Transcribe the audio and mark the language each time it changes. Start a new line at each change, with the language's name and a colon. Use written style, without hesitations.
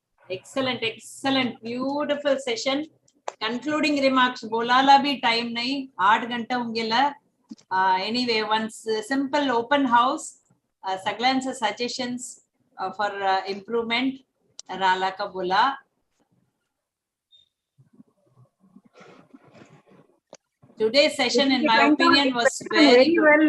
English: Excellent beautiful session.
Marathi: Concluding remarks बोलायला भी time नाही. 8 घंटा होऊन गेला.
English: Anyway one simple open house.
Marathi: सगळ्यांचे सजेशन्स फॉर इम्प्रूव्हमेंट राहिला का बोला.
English: Today's session, in my opinion, was very good.